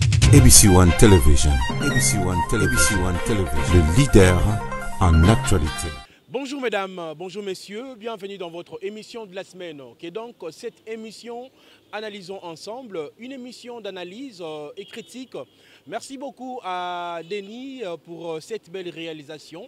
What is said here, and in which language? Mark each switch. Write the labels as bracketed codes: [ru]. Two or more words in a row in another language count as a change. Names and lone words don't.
[fr] ABC One Television. ABC One Television. ABC One Television. Le leader en actualité. Bonjour mesdames, bonjour messieurs, bienvenue dans votre émission de la semaine. Qui est donc cette émission Analysons ensemble, une émission d'analyse et critique. Merci beaucoup à Denis pour cette belle réalisation.